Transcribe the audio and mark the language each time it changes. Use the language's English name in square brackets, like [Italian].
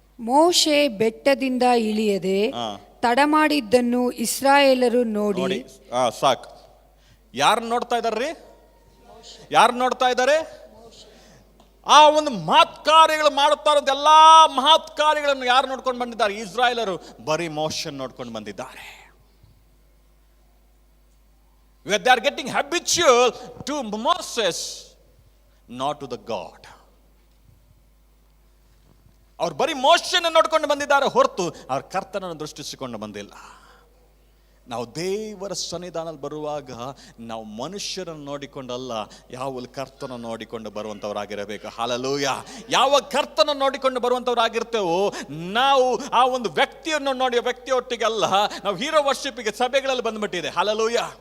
[Kannada] ಮೋಶೆ ಬೆಟ್ಟದಿಂದ ಇಳಿಯದೆ ತಡಮಾಡಿದ್ದನ್ನು ಇಸ್ರಾಯೇಲರು ನೋಡಿ. ಸಾಕು. ಯಾರು ನೋಡ್ತಾ ಇದ್ದಾರ್ರಿ? ಯಾರು ನೋಡ್ತಾ ಇದ್ದಾರೆ? ಆ ಒಂದು ಮಹತ್ ಕಾರ್ಯಗಳು ಮಾಡುತ್ತಾ ಇರೋದು, ಎಲ್ಲಾ ಮಹತ್ ಕಾರ್ಯಗಳನ್ನು ಯಾರು ನೋಡ್ಕೊಂಡು ಬಂದಿದ್ದಾರೆ? ಇಸ್ರಾಯೇಲರು ಬರೀ ಮೋಶೆಯನ್ನು ನೋಡ್ಕೊಂಡು ಬಂದಿದ್ದಾರೆ. [English] They are getting habitual to Moses, not to the God. [Kannada] ಅವ್ರು ಬರೀ ಮೋಶೆಯನ್ನು ನೋಡ್ಕೊಂಡು ಬಂದಿದ್ದಾರೆ ಹೊರತು ಅವ್ರ ಕರ್ತನನ್ನು ದೃಷ್ಟಿಸಿಕೊಂಡು ಬಂದಿಲ್ಲ. ನಾವು ದೇವರ ಸನ್ನಿಧಾನದಲ್ಲಿ ಬರುವಾಗ ನಾವು ಮನುಷ್ಯರನ್ನು ನೋಡಿಕೊಂಡಲ್ಲ, ಯಾವ ಕರ್ತನ ನೋಡಿಕೊಂಡು ಬರುವಂಥವರಾಗಿರಬೇಕು. ಹಲ್ಲೆಲೂಯ. ಯಾವ ಕರ್ತನ ನೋಡಿಕೊಂಡು ಬರುವಂಥವರಾಗಿರ್ತೇವೋ ನಾವು ಆ ಒಂದು ವ್ಯಕ್ತಿಯನ್ನು ನೋಡಿ ವ್ಯಕ್ತಿಯೊಟ್ಟಿಗೆ ಅಲ್ಲ, ನಾವು ಹೀರೋ ವರ್ಷಿಪ್ಗೆ ಸಭೆಗಳಲ್ಲಿ ಬಂದ್ಬಿಟ್ಟಿದೆ. ಹಲ್ಲೆಲೂಯ.